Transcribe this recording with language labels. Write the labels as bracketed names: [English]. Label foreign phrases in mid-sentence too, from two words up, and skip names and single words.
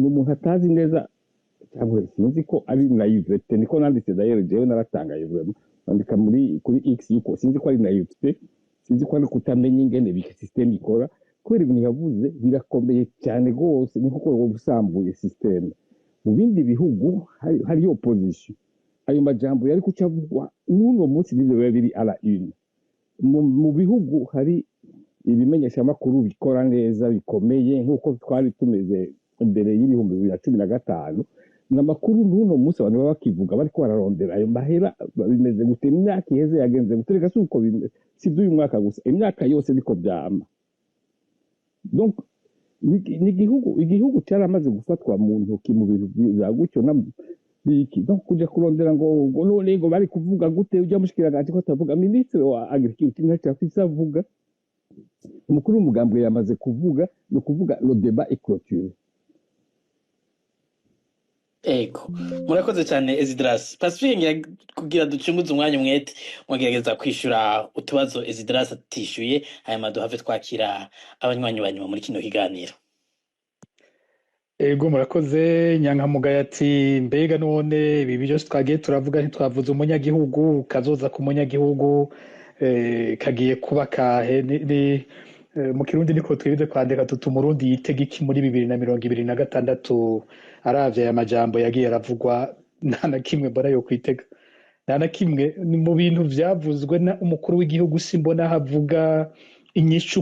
[Rundi] umuntu atazi neza cyangwa sinzi ko ari naivete niko nanditse d'ailleurs jewe naratangaye vraiment nandika kuri X yuko sinzi ko ari naivete sinzi ko ari kutamenya ingene bika system ikora kubera ibintu yavuze birakomeye cyane rwose niko ko gusambuye system mu bindi bihugu hari opposition ayo majambo yari kucavugwa n'uno munsi n'ibyo biba biri [French] à la une [Rundi] mu bihugu hari ibimenyesha makuru bikora neza bikomeye nk'uko twari tumeze imbere y'ibihumbi 2015 n'amakuru n'uno munsi abantu baba bakivuga bariko bararondera ayo mahera bimeze gute imyaka iheze yagenze gutereka suko si by'uyu mwaka gusa imyaka yose niko byama donc ni igihugu cyaramaze gufatwa mu ntoki mu bintu bya gutyo na biki donc kuja kurondera ngo none ngo bari kuvuga gute ujya mushikiranganje ko tavuga ministre wa agriculture ntacyo afise avuga umukuru w'umugambwe yamaze kuvuga no kuvuga [French] le débat est clôturé. [Rundi] Ego murakoze cyane Esdras Pacifique kugira ducunguze umwanya umwete mwagerageza kwishura utubazo Esdras atishuye aya maduhave twakira abanywanyi banyuma muri kino kiganiro. Ego murakoze Nyankamugaye ati mbega none ibi byose twagiye turavuga ntitwavuze umunyagihugu kazoza ku munyagihugu kagiye kuba kahe mu kirundi niko twibize kwandika tutumurundi yitega iki muri 2026 aravye aya majambo yagiye aravugwa nta na kimwe mbona yo kwitega nta na kimwe mu bintu vyavuzwe na umukuru w'igihugu simbona havuga inyishu